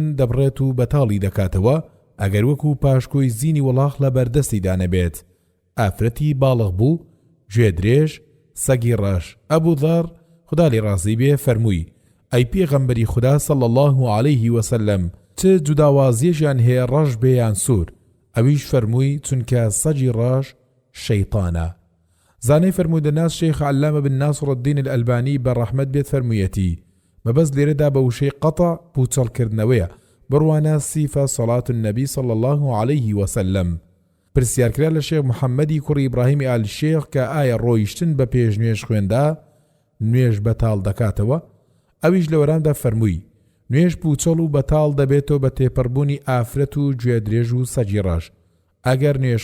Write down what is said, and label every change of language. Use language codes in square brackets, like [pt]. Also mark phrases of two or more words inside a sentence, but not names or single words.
[ckb] دەبڕێت و بەتاڵی دەکاتەوە ئەگەر وەکو پاشکۆی زینی وڵاغ لە بەردەستیدا نەبێت ئافرەتی باڵغ بوو گوێدرێژ سەگی ڕەش ئەبوو ذەر خوددا لێ ڕازی بێ فەرمووی ئەی پێغەمبەری خوددا [ar] صلی الله عليه وسلم [ckb] چ جوداوازیەشیان هەیە ڕەش بێ یان سوور ئەویش فەرمووی چونکە سەگی ڕەش شەیطانە زانەی فەرمودەناس شێخ علامە بن ناصر الدین الألبانی بەڕەحمەت بێت فەرموویەتی مەبەست لێرەدا بە وشەی قەتە پوچەڵکردنەوەیە بڕوانە سیفە صلاة النبی صلی الله عليه وسلم پرسیارکرا لە شێخ محەممەدی کوڕی ئیبراهیمی ئال شێخ کە ئایا ڕۆیشتن بە پێش نوێژ خوێندا نوێژ بەتاڵ دەکاتەوە ئەویش لە وەرامدا فەرمووی نوێژ پوچەڵ و بەتاڵ دەبێتەوە بە تێپەڕبوونی ئافرەت و گوێدرێژ و سەگی ڕەش ئەگەر نوێژ